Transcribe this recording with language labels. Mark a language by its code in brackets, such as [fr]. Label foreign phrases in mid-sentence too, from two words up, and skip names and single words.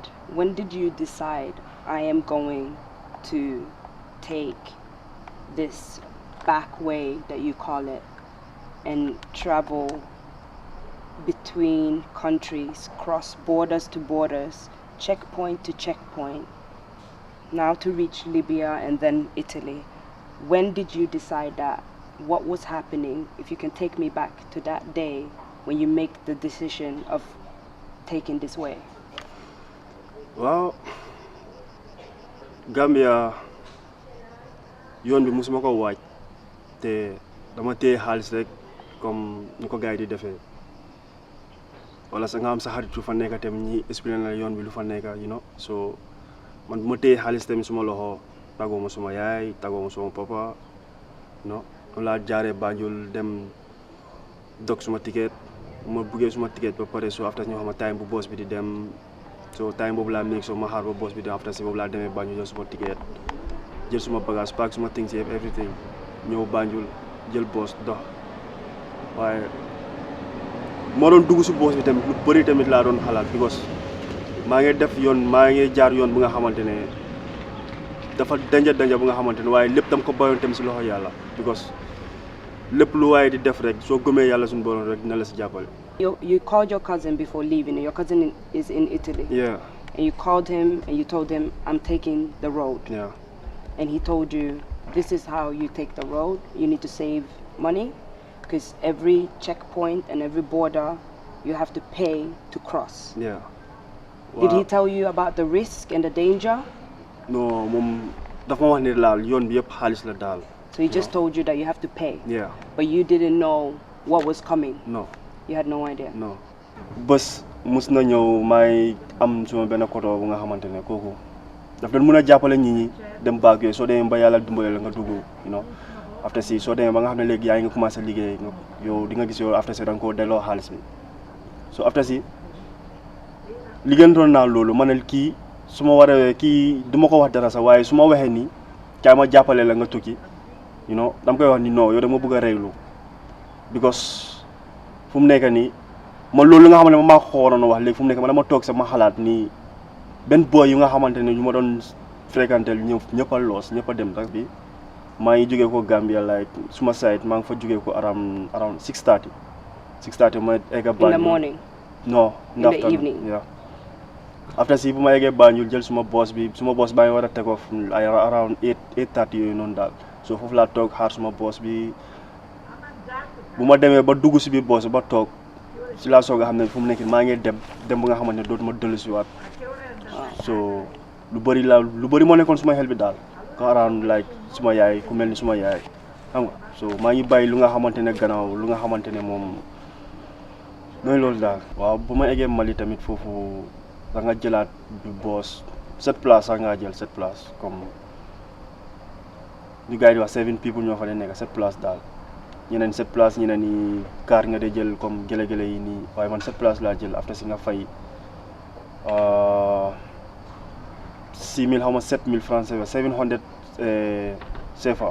[en] When did you decide, I am going to take this back way that you call it and travel between countries, cross borders to borders, checkpoint to checkpoint, now to reach Libya and then Italy? When did you decide that? What was happening? If you can take me back to that day when you make the decision of taking this way. Well, [wo] Gambia, yoon bi musuma ko waaj te dama téye xaalis rek comme ni ko gars yi di defee wala sa nga am sa xarit lu fa nekk tam ñi expliqué na yoon bi lu fa nekk, [en] you know. [wo] So man bu ma téye xaalis tamit suma loxo tagoo ma suma yaay tagoo ma suma papa, [en] you know. [wo] Laa jaaree Banjul dem dog suma ticket ma buggee suma ticket ba pare [en] so after [wo] ñu xam time bu boss bi di dem [en] so time [wo] boobu laa [en] make so [wo] ma xaar ba boss bi dem after si boobu laa demee Banjul jël suma ticket jël suma bagage pack suma things yëpp everything ñëw Banjul jël boss dox waaye moo doon dugg si boss bi tamit lu bëri tamit laa doon xalaat because maa ngi def yoon maa ngi jaar yoon bu nga xamante ne dafa danja bu nga xamante ne waaye lépp dama ko bayoon tamit si loxo yàlla because lépp lu waaye di def rek soo gëmee yàlla suñu borom rek dina la si jàppale. [en] You called your cousin before leaving. Your cousin is in Italy. Yeah. And you called him and you told him, I'm taking the road. Yeah. And he told you, this is how you take the road. You need to save money because every checkpoint and every border you have to pay to cross. Yeah. Did he tell you about the risk and the danger? No, [wo] moom dafa ma wax ne laal yoon bi yëpp xaalis la daal. [en] So he just told you that you have to pay? Yeah. But you didn't know what was coming? No. You had no idea? No. [wo] Bés mus na ñëw may am suma benn koto bu nga xamante ne kooku daf doon mën a jàppale nit ñi dem baag yooyu soo demee ba yàlla dimbale la nga dugg, [en] you know. [wo] After si soo demee ba nga xam ne léegi yaa ngi commencé liggéey yow di nga gis yow after si da nga koo delloo xaalis bi [en] so after [wo] si liggéeyantoon naa loolu ma ne kii su ma waree kii du ma ko wax dara sax waaye su ma waxee nii kaay ma jàppale la nga tukki, [en] you know, [wo] dama koy wax ni non yow dama bëgg a reylu because fu mu nekk nii man loolu nga xam ne ma maa ko waroon a wax léegi fu mu nekk ma dama toog sax ma xalaat nii benn boy yu nga xamante ne ñu ma doon fréquenté ñëpp a loos ñëpp a dem sax bi maa ngi jógee ko Gambia like suma side maa ngi fa jógee ko around 6:30 ma egga Banjul. [en] In the morning? No, in the evening? Yeah. [wo] After si bu ma eggee Banjul jël suma boss baa ngi war a [en] take off around [wo] 8:30 yooyu noonu daal so foofu laa toog xaar suma boss bi bu ma demee ba dugg si biir boss ba toog si laa soog a xam ne fu mu nekk maa ngi dem bu nga xamante ne dootuma dellu si waat so lu bëri moo nekkoon suma xel bi daal ko [en] around like [wo] suma yaay ku mel ni suma yaay xam nga so maa ngi bàyyi lu nga xamante ne gannaaw lu nga xamante ne moom nooy loolu daal. waaw bu ma eggee Mali tamit foofu da nga jëlaat du boss 7 places sax ngaa jël 7 places comme ñu gars yi di wax 7 people ñoo fa ne nekk 7 places daal ñeneen 7 places ñeneen ni car nga de jël comme gele yi nii waaye man 7 places laa jël after si nga fay 6,000 xaw ma 7,000 francs CFA 700 CFA.